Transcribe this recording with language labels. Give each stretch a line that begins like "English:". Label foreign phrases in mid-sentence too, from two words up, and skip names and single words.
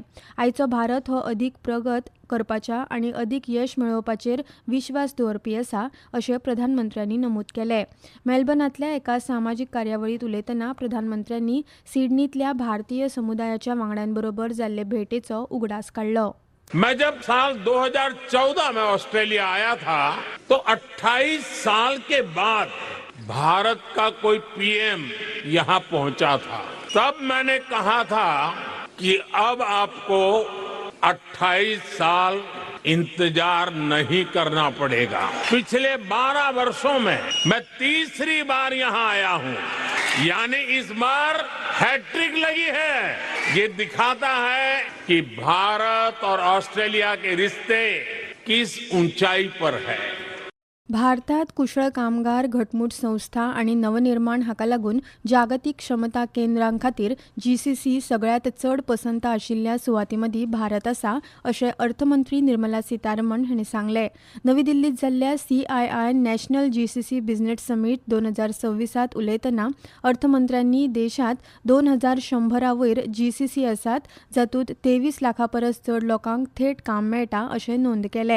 Konkani: आयचो भारत हो अदीक प्रगत करपाच्या आनी अदीक यश मेळोवपाचेर विश्वास दवरपी आसा अशें प्रधानमंत्र्यांनी नमूद केलें. मेलबर्नांतल्या एका सामाजीक कार्यावळींत उलयतना प्रधानमंत्र्यांनी सिडनींतल्या भारतीय समुदायाच्या वांगड्यांबरोबर जाल्ले भेटेचो उगडास काडलो.
Hindi: मैं जब साल 2014 में ऑस्ट्रेलिया आया था तो 28 साल के बाद भारत का कोई पीएम यहां पहुंचा था. तब मैंने कहा था कि अब आपको 28 साल इंतजार नहीं करना पड़ेगा. पिछले 12 वर्षों में मैं तीसरी बार यहां आया हूं, यानी इस बार हैट्रिक लगी है. ये दिखाता है कि भारत और ऑस्ट्रेलिया के रिश्ते किस ऊंचाई पर है.
Konkani: भारतात कुशळ कामगार, घटमूट संस्था आनी नवनिर्माण हाका लागून जागतीक क्षमता केंद्रां खातीर जीसीसी सगळ्यांत चड पसंत आशिल्ल्या सुवातीं मदीं भारत आसा अशें अर्थमंत्री निर्मला सीतारमण हांणी सांगलें. नवी दिल्लीत जाल्ल्या CII नॅशनल जीसीसी बिझनेस समीट 2026त उलयतना अर्थमंत्र्यांनी देशांत 2100 वयर जीसीसी आसात, जातूंत 23 लाखां परस चड लोकांक थेट काम मेळटा अशें नोंद केलें.